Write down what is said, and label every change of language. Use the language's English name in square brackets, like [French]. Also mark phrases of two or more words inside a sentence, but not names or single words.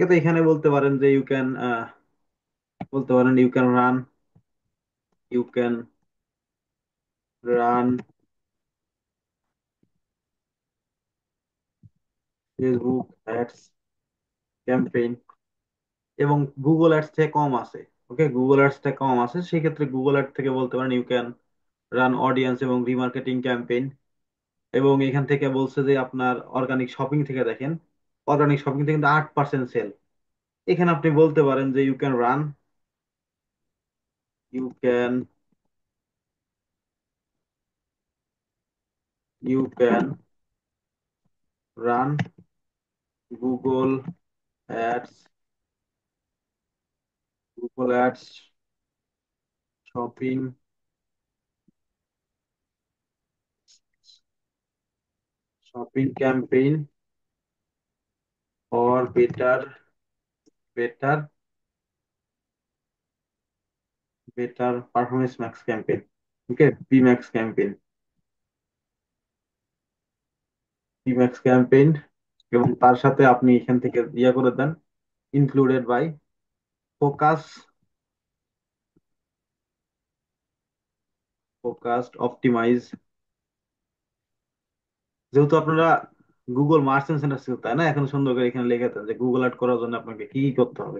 [Bangla] তো এখানে বলতে পারেন যে [English] you can, [Bangla] বলতে পারেন [English] you can run Facebook ads campaign, [Bangla] এবং গুগল অ্যাডস থেকে কম আছে। ওকে, গুগল অ্যাডস থেকে কম আছে, সেই ক্ষেত্রে গুগল অ্যাড থেকে বলতে পারেন [English] you can run audience [Bangla] এবং [English] remarketing campaign. [Bangla] এবং এখান থেকে বলছে যে আপনার [English] organic shopping [Bangla] থেকে দেখেন, [English] organic shopping [Bangla] থেকে কিন্তু 8% সেল। এখানে আপনি বলতে পারেন যে [English] you can you can run Google Ads, Google Ads shopping, shopping campaign or better better performance max campaign, okay, pmax campaign। timax campaign, [Bangla] এবং তার সাথে আপনি এখান থেকে ইয়া করে দেন [English] included by focus, focused optimize. [Bangla] যেহেতু আপনারা গুগল মার্চেন্ট সেন্টার ছিল তাই না, এখন সুন্দর করে এখানে লিখে দেন যে গুগল অ্যাড করার জন্য আপনাকে কি কি করতে হবে।